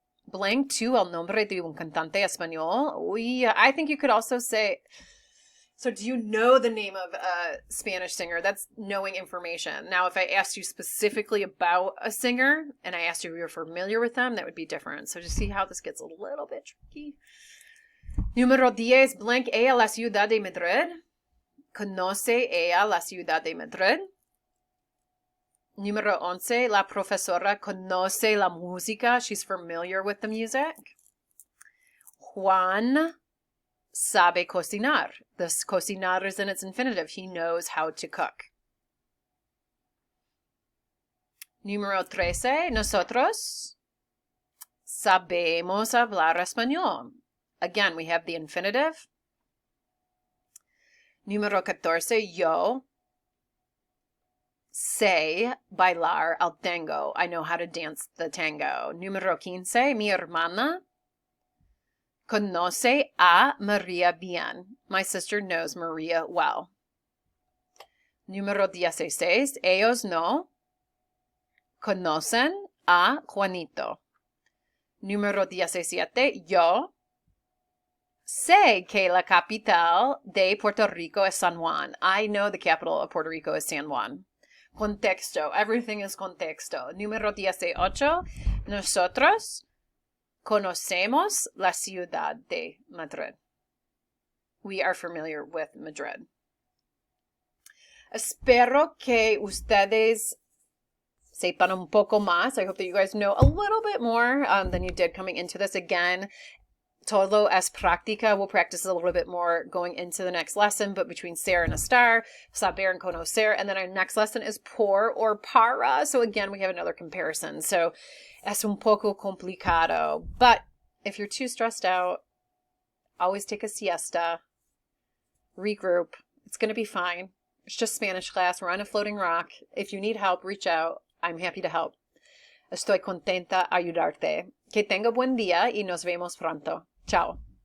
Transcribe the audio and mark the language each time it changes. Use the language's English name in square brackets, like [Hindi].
[Spanish] Blank tu el nombre de un cantante español. [English] Uy, I think you could also say, so do you know the name of a Spanish singer? That's knowing information. Now, if I asked you specifically about a singer and I asked you if you're familiar with them, that would be different. So just see how this gets a little bit tricky. [Spanish] Número 10, blank ella la ciudad de Madrid. Conoce ella la ciudad de Madrid. Número 11, la profesora conoce la música. [English] She's familiar with the music. [Spanish] Juan sabe cocinar. [English] This cocinar is in its infinitive. He knows how to cook. [Spanish] Número 13, nosotros sabemos hablar español. [English] Again, we have the infinitive. [Spanish] Número 14, yo sé bailar el tango. [English] I know how to dance the tango. [Spanish] Número 15, mi hermana conoce a Maria bien. [English] My sister knows Maria well. [Spanish] Número 16, ellos no conocen a Juanito. Número 17, yo Sé que la capital de Puerto Rico es San Juan. [English] I know the capital of Puerto Rico is San Juan. Contexto. Everything is contexto. [Spanish] Número 18. Nosotros conocemos la ciudad de Madrid. [English] We are familiar with Madrid. [Spanish] Espero que ustedes sepan un poco más. [English] I hope that you guys know a little bit more than you did coming into this. Again, [Spanish] todo es práctica. [English] We'll practice a little bit more going into the next lesson, but between ser and estar, saber and conocer. And then our next lesson is por or para. So again, we have another comparison. [Spanish] So es un poco complicado. [English] But if you're too stressed out, always take a siesta, regroup. It's going to be fine. It's just Spanish class. We're on a floating rock. If you need help, reach out. I'm happy to help. [Spanish] Estoy contenta ayudarte. Que tenga buen día y nos vemos pronto. Chao.